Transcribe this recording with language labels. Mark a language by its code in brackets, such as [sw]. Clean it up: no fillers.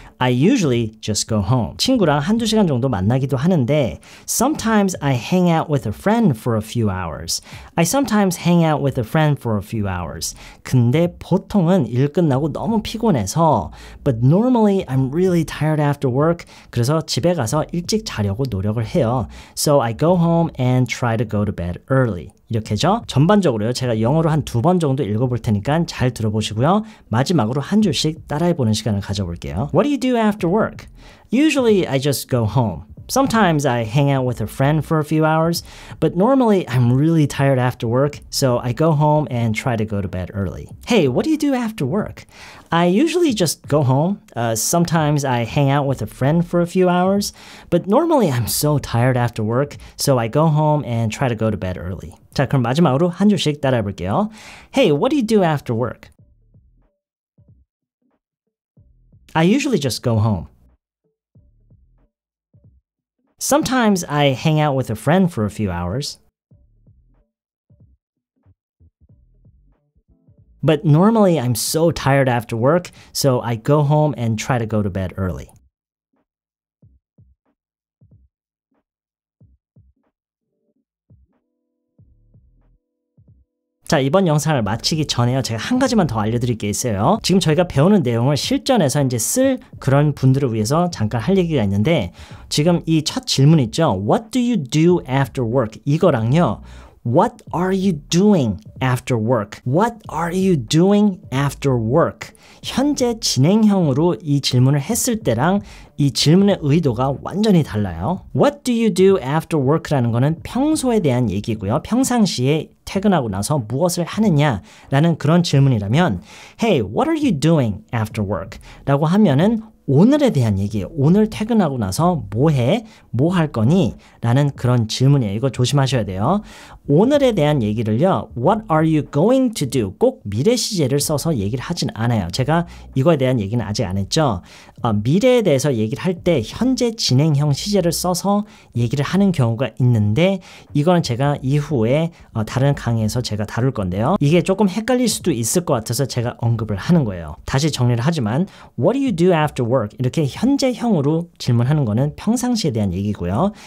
[en] I usually just go home. [ko] 친구랑 한두 시간 정도 만나기도 하는데 [en] Sometimes I hang out with a friend for a few hours. I sometimes hang out with a friend for a few hours. [ko] 근데 보통은 일 끝나고 너무 피곤해서 [en] But normally I'm really tired after work. [ko] 그래서 집에 가서 일찍 자려고 노력을 해요. [en] So I go home and try to go to bed early. [ko] 이렇게죠. 전반적으로요. 제가 영어로 한 2번 정도 읽어볼 테니까 잘 들어보시고요. 마지막으로 한 줄씩 따라해보는 시간을 가져볼게요. [en] What do you do after work? Usually I just go home. Sometimes I hang out with a friend for a few hours, but normally I'm really tired after work, so I go home and try to go to bed early. Hey, what do you do after work? I usually just go home. Sometimes I hang out with a friend for a few hours, but normally I'm so tired after work, so I go home and try to go to bed early. [ko] 자, 그럼 마지막으로 한 줄씩 따라해 볼게요. [en] Hey, what do you do after work? I usually just go home. Sometimes I hang out with a friend for a few hours. But normally I'm so tired after work, so I go home and try to go to bed early. [ko] 자, 이번 영상을 마치기 전에요. 제가 한 가지만 더 알려드릴 게 있어요. 지금 저희가 배우는 내용을 실전에서 이제 쓸 그런 분들을 위해서 잠깐 할 얘기가 있는데 지금 이 첫 질문 있죠? [en] What do you do after work? [ko] 이거랑요. [en] What are you doing after work? What are you doing after work? [ko] 현재 진행형으로 이 질문을 했을 때랑 이 질문의 의도가 완전히 달라요. [en] What do you do after work [ko] 라는 거는 평소에 대한 얘기고요. 평상시에 퇴근하고 나서 무엇을 하느냐라는 그런 질문이라면 [en] Hey, what are you doing after work? [ko] 라고 하면은 오늘에 대한 얘기예요. 오늘 퇴근하고 나서 뭐 해? 뭐 할 거니? 라는 그런 질문이에요. 이거 조심하셔야 돼요. 오늘에 대한 얘기를요. [en] What are you going to do? [ko] 꼭 미래 시제를 써서 얘기를 하진 않아요. 제가 이거에 대한 얘기는 아직 안 했죠. 미래에 대해서 얘기를 할 때 현재 진행형 시제를 써서 얘기를 하는 경우가 있는데 이거는 제가 이후에 다른 강의에서 제가 다룰 건데요. 이게 조금 헷갈릴 수도 있을 것 같아서 제가 언급을 하는 거예요. 다시 정리를 하지만 [en] What do you do after work? [ko] 이렇게 현재형으로 질문하는 거는 평상시에 대한 얘기고요.